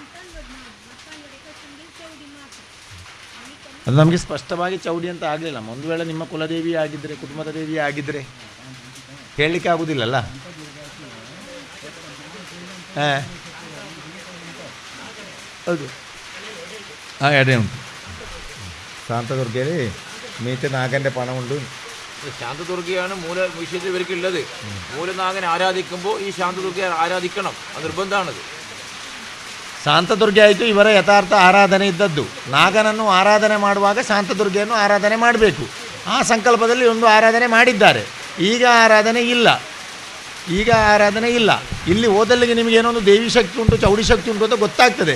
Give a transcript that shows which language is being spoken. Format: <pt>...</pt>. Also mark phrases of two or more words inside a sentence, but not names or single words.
<kn>ಅದು ನಮಗೆ ಸ್ಪಷ್ಟವಾಗಿ ಚೌಡಿ ಅಂತ ಆಗಲಿಲ್ಲ. ಒಂದು ವೇಳೆ ನಿಮ್ಮ ಕುಲದೇವಿ ಆಗಿದ್ದರೆ, ಕುಟುಂಬದ ದೇವಿ ಆಗಿದ್ದರೆ ಹೇಳಲಿಕ್ಕೆ ಆಗೋದಿಲ್ಲಲ್ಲ. ಹೌದು, ಹಾಂ, ಎರಡೇ ಉಂಟು.</kn> <ml>ശാന്തദുർഗയിൽ മീറ്റ് നാഗൻ്റെ പണമുണ്ട്. ശാന്തദുർഗയാണ് മൂല വിഷയത്തിൽ ഇവർക്കുള്ളത്. മൂലനാഗനെ ആരാധിക്കുമ്പോൾ ഈ ശാന്തദുർഗയെ ആരാധിക്കണം, അത് നിർബന്ധമാണത്.</ml> <kn>ಶಾಂತದುರ್ಗೆ ಆಯಿತು ಇವರ ಯಥಾರ್ಥ ಆರಾಧನೆ ಇದ್ದದ್ದು. ನಾಗನನ್ನು ಆರಾಧನೆ ಮಾಡುವಾಗ ಶಾಂತದುರ್ಗೆಯನ್ನು ಆರಾಧನೆ ಮಾಡಬೇಕು. ಆ ಸಂಕಲ್ಪದಲ್ಲಿ ಒಂದು ಆರಾಧನೆ ಮಾಡಿದ್ದಾರೆ. ಈಗ ಆರಾಧನೆ ಇಲ್ಲ. ಇಲ್ಲಿ ಓದಲ್ಲಿಗೆ ನಿಮಗೆ ಏನೋ ಒಂದು ದೇವಿ ಶಕ್ತಿ ಉಂಟು, ಚೌಡಿ ಶಕ್ತಿ ಉಂಟು ಅಂತ ಗೊತ್ತಾಗ್ತದೆ.</kn>